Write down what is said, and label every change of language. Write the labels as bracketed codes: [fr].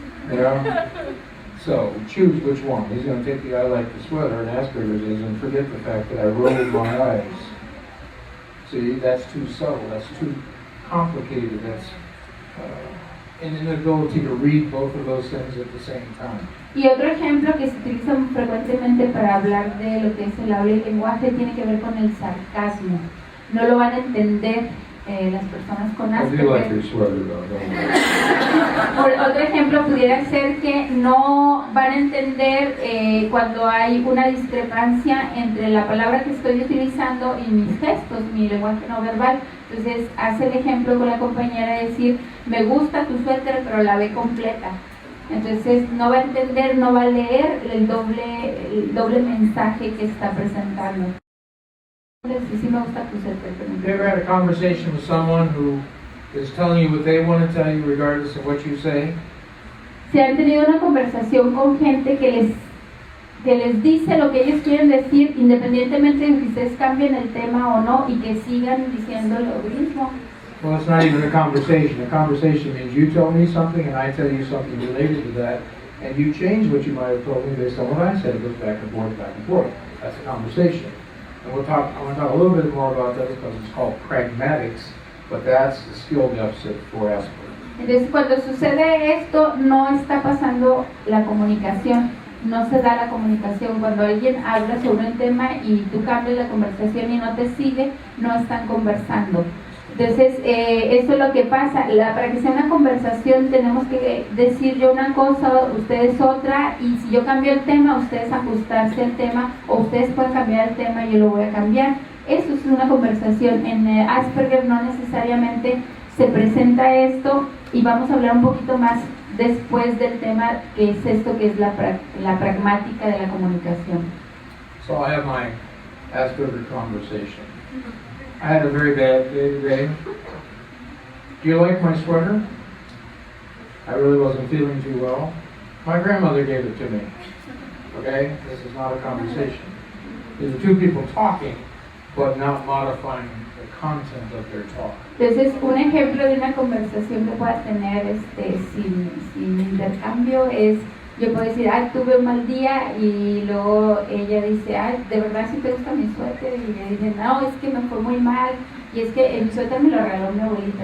[en] You know? So choose which one. He's going to take the I like the sweater, and Asperger's is, and forget the fact that I rolled my eyes. See, that's too subtle. That's too complicated. That's an inability to read both of those things at the same time. [es] Y otro ejemplo que se utiliza frecuentemente para hablar de lo que es el habla y el lenguaje tiene que ver con el sarcasmo. No lo van a entender las personas con [en] I do like [es] Asperger. [en] your sweater though, don't worry. [es] Otro ejemplo pudiera ser que no van a entender cuando hay una discrepancia entre la palabra que estoy utilizando y mis gestos, mi lenguaje no verbal. Entonces hace el ejemplo con la compañera de decir, me gusta tu suéter pero la ve completa. Entonces no va a entender, no va a leer el doble mensaje que está presentando. Sí me gusta tu suéter, pero [en] Have you ever had a conversation with someone who is telling you what they want to tell you regardless of what you say? [es] Si han tenido una conversación con gente que les dice lo que ellos quieren decir, independientemente de que ustedes cambien el tema o no, y que sigan diciendo lo mismo. [en] Well, it's not even a conversation. A conversation means you tell me something and I tell you something related to that, and you change what you might have told me based on what I said. It goes back and forth, back and forth. That's a conversation. And I want to talk a little bit more about that because it's called pragmatics, but that's the skill deficit for Asperger. [es] Entonces, cuando sucede esto, no está pasando la comunicación, no se da la comunicación. Cuando alguien habla sobre un tema y tú cambias la conversación y no te sigue, no están conversando. Entonces, eso es lo que pasa. Para que sea una conversación tenemos que decir yo una cosa, ustedes otra, y si yo cambio el tema, ustedes ajustarse al tema, o ustedes pueden cambiar el tema y yo lo voy a cambiar. Eso es una conversación. En Asperger no necesariamente se presenta esto y vamos a hablar un poquito más después del tema que es esto que es la pragmática de la comunicación. [en] So I have my Asperger conversation. I had a very bad day today. Do you like my sweater? I really wasn't feeling too well. My grandmother gave it to me. Okay? This is not a conversation. These are two people talking, but not modifying the content of their talk. [es] Entonces, un ejemplo de una conversación que pueda tener sin intercambio es, yo puedo decir, ay, tuve un mal día, y luego ella dice, ay, ¿de verdad sí te gusta mi suéter? Y ella dice, no, es que me fue muy mal, y es que el suéter me lo regaló mi abuelita.